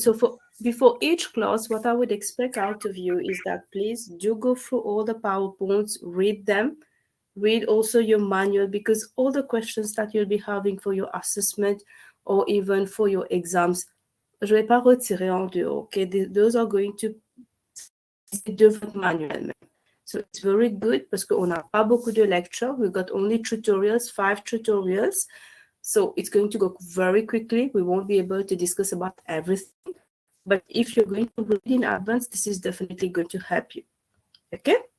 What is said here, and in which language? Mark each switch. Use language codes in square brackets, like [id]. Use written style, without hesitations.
[en] So before each class, what I would expect out of you is that please do go through all the PowerPoints, read them, read also your manual, because all the questions that you'll be having for your assessment or even for your exams, [fr] je vais pas retirer en dehors, [en] okay? Those are going to be manual. So it's very good [fr] parce qu'on n'a pas beaucoup de lecture. [en] We've got only tutorials, 5 tutorials. So it's going to go very quickly. We won't be able to discuss about everything. But if you're going to read in advance, this is definitely going to help you. Okay?